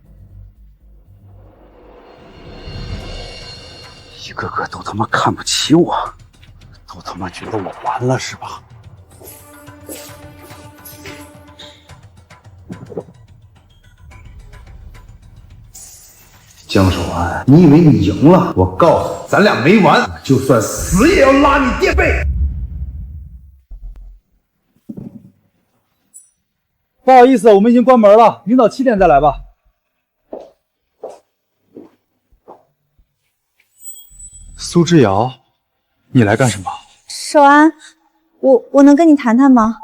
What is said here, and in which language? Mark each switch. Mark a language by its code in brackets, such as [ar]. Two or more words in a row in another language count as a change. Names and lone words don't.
[zh] 一个个都他媽看不起我，都他媽覺得我完了是吧？江守安，你以為你贏了？我告訴你，咱倆沒完，就算死也要拉你墊背。不好意思，我們已經關門了，領導7點再來吧。蘇之遙，你來幹什麼？守安，我能跟你談談嗎？